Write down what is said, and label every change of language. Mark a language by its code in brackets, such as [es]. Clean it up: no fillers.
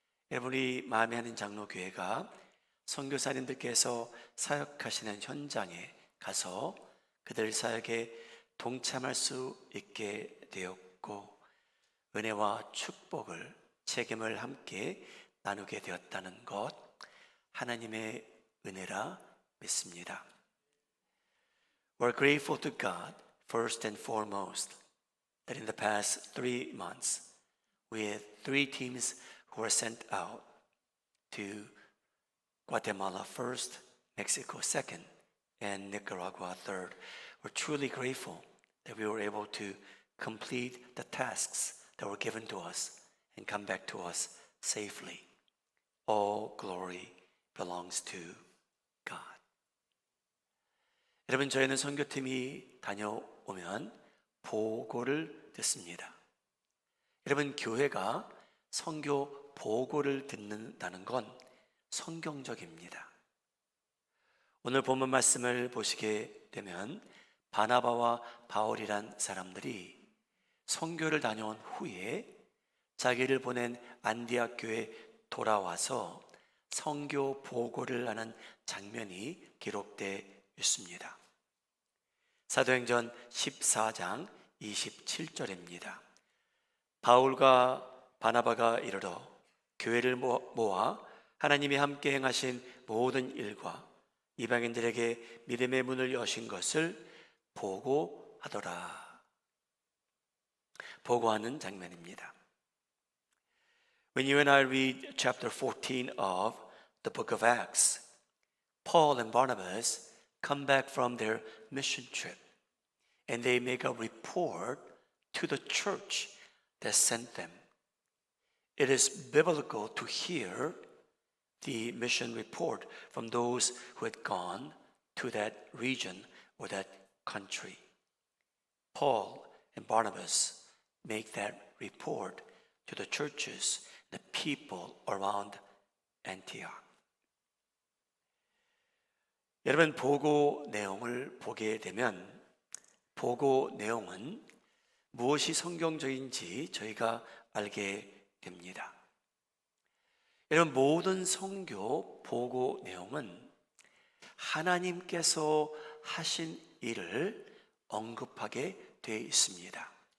[ko] 여러분이 마음에 하는 장로교회가 선교사님들께서 사역하시는 현장에 가서 그들 사역에 동참할 수 있게 되었고, 은혜와 축복을, 책임을 함께 나누게 되었다는 것, 하나님의 은혜라 믿습니다. [en] We're grateful to God first and foremost that in the past 3 months we had 3 teams who were sent out to Guatemala first, Mexico second, and Nicaragua third. We're truly grateful that we were able to complete the tasks that were given to us and come back to us safely. All glory belongs to God. [ko] 여러분, 저희는 선교팀이 다녀오면 보고를 듣습니다. 여러분, 교회가 선교 보고를 듣는다는 건 성경적입니다. 오늘 본문 말씀을 보시게 되면 바나바와 바울이란 사람들이 선교를 다녀온 후에 자기를 보낸 안디옥 교회에 돌아와서 선교 보고를 하는 장면이 기록되어 있습니다. 사도행전 14장 27절입니다. 바울과 바나바가 이르러 교회를 모아 하나님이 함께 행하신 모든 일과 이방인들에게 믿음의 문을 여신 것을 보고하더라. 보고하는 장면입니다. [en] When you and I read chapter 14 of the book of Acts, Paul and Barnabas come back from their mission trip and they make a report to the church that sent them. It is biblical to hear the mission report from those who had gone to that region or that country. Paul and Barnabas make that report to the churches, the people around Antioch. [ko] 여러분, 보고 내용을 보게 되면 보고 내용은 무엇이 성경적인지 저희가 알게 됩니다. 여러분, 모든 선교 보고 내용은 하나님께서 하신 일을 언급하게 되어 있습니다.